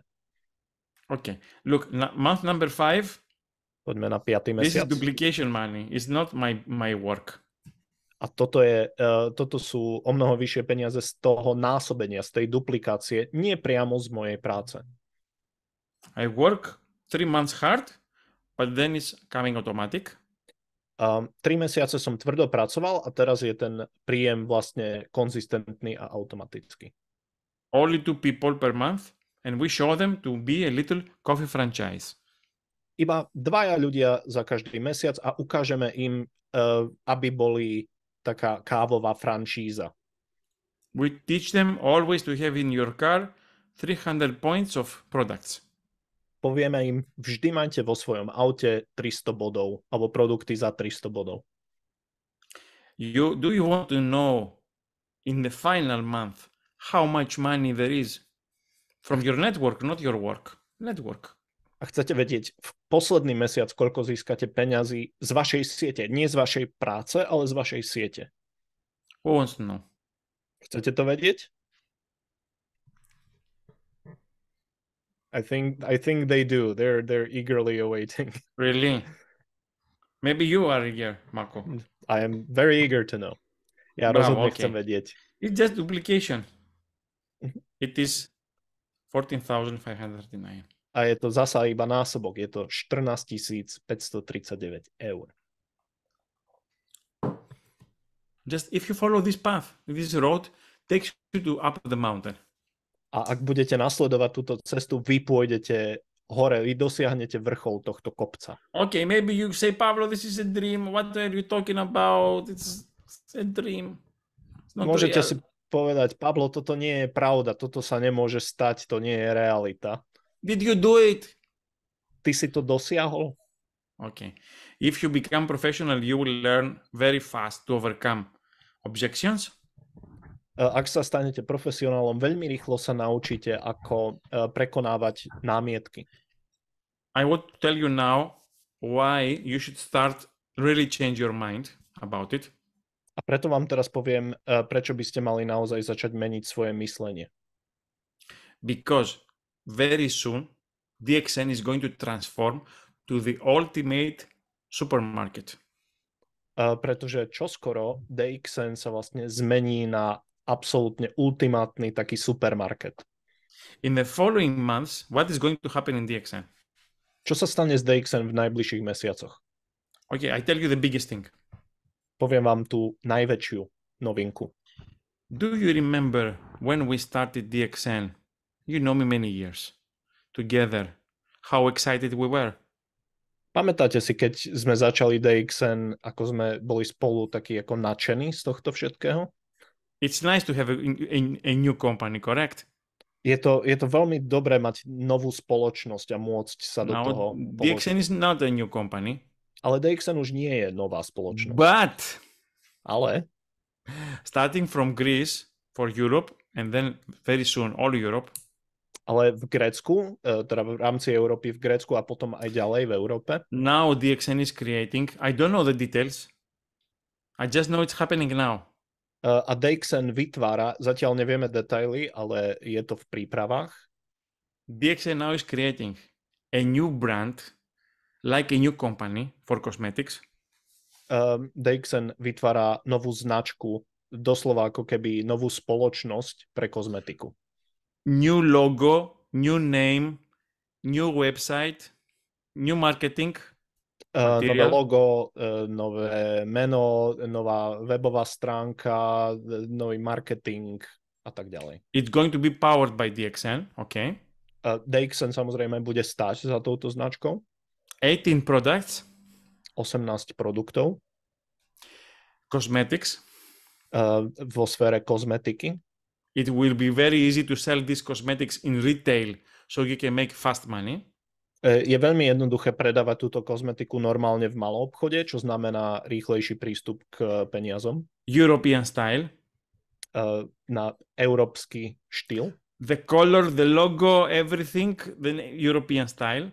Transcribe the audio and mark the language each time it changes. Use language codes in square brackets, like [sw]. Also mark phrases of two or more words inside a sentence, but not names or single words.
[en] Okay. Look, month number 5. [sk] Poďme na 5. [en] This is [sk] mesiac. [en] duplication money. It's not my work. [sk] A toto sú o mnoho vyššie peniaze z toho násobenia, z tej duplikácie, nie priamo z mojej práce. [en] I work 3 months hard, but then it's coming automatic. [sk] 3 mesiace som tvrdo pracoval a teraz je ten príjem vlastne konzistentný a automatický. [en] Only 2 people per month, and we show them to be a little coffee franchise. [sk] Iba 2 ľudia za každý mesiac a ukážeme im, aby boli taká kávová franšíza. [en] We teach them always to have in your car 300 points of products. [sk] Povieme im, vždy majte vo svojom aute 300 bodov alebo produkty za 300 bodov. [en] Do you want to know in the final month how much money there is from your network, not your work? Network. [sk] A chcete vedieť v posledný mesiac, koľko získate peňazí z vašej siete. Nie z vašej práce, ale z vašej siete. [en] Who wants to know? [sk] Chcete to vedieť? [en] I think they do. They're eagerly awaiting. Really? Maybe you are here, Marco. I am very eager to know. [sk] Ja rozhodne chcem vedieť. [en] It's just duplication. It is 14,539. [sk] A je to zasa iba násobok. Je to 14 539 eur. [en] Just if you follow this path, this road takes you to up the mountain. [sk] A ak budete nasledovať túto cestu, vy pôjdete hore, vy dosiahnete vrchol tohto kopca. [en] Okay, maybe you say, Pablo, this is a dream. What are you talking about? It's a dream. [sk] Môžete si povedať, Pablo, toto nie je pravda, toto sa nemôže stať, to nie je realita. [en] Did you do it? [sk] Ty si to dosiahol? [en] Okay. If you become professional, you will learn very fast to overcome objections. [sk] Ak sa stanete profesionálom, veľmi rýchlo sa naučíte, ako prekonávať námietky. [en] I want to tell you now why you should start really change your mind about it. [sk] A preto vám teraz poviem, prečo by ste mali naozaj začať meniť svoje myslenie. [en] Because very soon DXN is going to transform to the ultimate supermarket. [sk] Pretože čoskoro DXN sa vlastne zmení na absolútne ultimátny taký supermarket. [en] In the following months, what is going to happen in DXN? [sk] Čo sa stane s DXN v najbližších mesiacoch? [en] Okay, I tell you the biggest thing. [sk] poviem vám tú najväčšiu novinku. [en] Do you remember when we started DXN? You know me many years. Together. How excited we were. [sk] Pamätáte si, keď sme začali DXN, ako sme boli spolu takí ako nadšení z tohto všetkého? [en] It's nice to have a new company, correct? [sk] Je to veľmi dobré mať novú spoločnosť a môcť sa do toho položiť. [en] DXN is not a new company. [sk] Ale DXN už nie je nová spoločnosť. [en] But [sk] Ale [en] starting from Greece for Europe and then very soon all Europe. [sk] Ale v Grécku, teda v rámci Európy v Grécku a potom aj ďalej v Európe. [en] Now DXN is creating, I don't know the details, I just know it's happening now. [sk] A DXN vytvára, zatiaľ nevieme detaily, ale je to v prípravách. [en] DXN now is creating a new brand, like a new company for cosmetics. [sk] DXN vytvára novú značku, doslova ako keby novú spoločnosť pre kozmetiku. [en] New logo, new name, new website, new marketing. [sk] Nové logo, nové meno, nová webová stránka, nový marketing a tak ďalej. [en] It's going to be powered by DXN, okay. [sk] DXN samozrejme bude stáť za touto značkou. [en] 18 products. [sk] 18 produktov. [en] Cosmetics. [sk] Vo sfére kozmetiky. [en] It will be very easy to sell these cosmetics in retail, so you can make fast money. [sk] Je veľmi jednoduché predávať túto kozmetiku normálne v malom obchode, čo znamená rýchlejší prístup k peniazom. [en] European style. [sk] Na európsky štýl. [en] The color, the logo, everything, the European style.